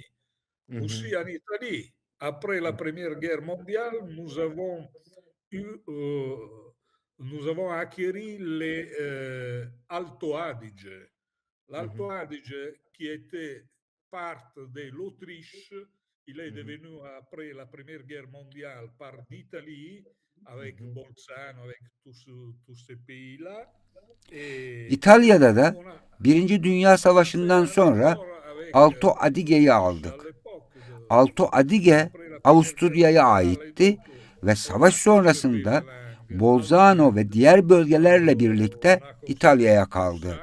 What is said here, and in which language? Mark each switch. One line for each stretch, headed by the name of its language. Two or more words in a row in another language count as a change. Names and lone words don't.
French: Aussi en Italie, après la Première Guerre mondiale, nous avons acquis les Alto Adige. L'Alto Adige, qui était part de l'Autriche, il est devenu, après la Première Guerre mondiale, part d'Italie, avec Bolzano, avec tous ces pays-là.
Turkish: İtalya'da da Birinci Dünya Savaşı'ndan sonra Alto Adige'yi aldık. Alto Adige Avusturya'ya aitti ve savaş sonrasında Bolzano ve diğer bölgelerle birlikte İtalya'ya kaldı.